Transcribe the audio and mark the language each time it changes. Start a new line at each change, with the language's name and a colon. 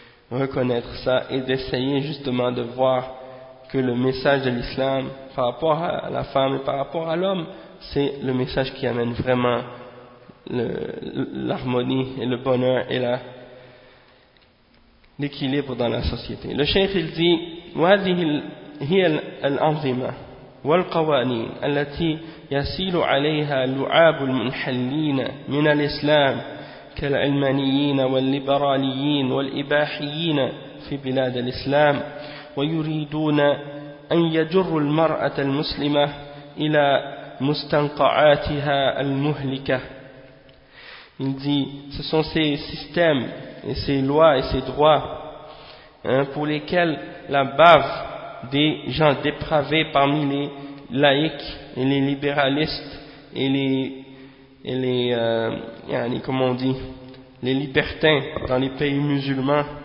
French: reconnaître ça et d'essayer justement de voir que le message de l'islam par rapport à la femme et par rapport à l'homme, c'est le message qui amène vraiment l'harmonie et le bonheur et l'équilibre dans la société. Le cheikh il dit
Arabic: وهذه هي الأنظمة والقوانين التي يسيل عليها لعاب المنحلين من الإسلام كالعلمانيين والليبراليين والإباحيين في بلاد الإسلام ويريدون أن يجروا المرأة المسلمة إلى مستنقعاتها المهلكة.
French: Il dit, ce sont ces systèmes et ces lois et ces droits pour lesquels la bave des gens dépravés parmi les laïcs et les libéralistes et les libertins dans les pays musulmans,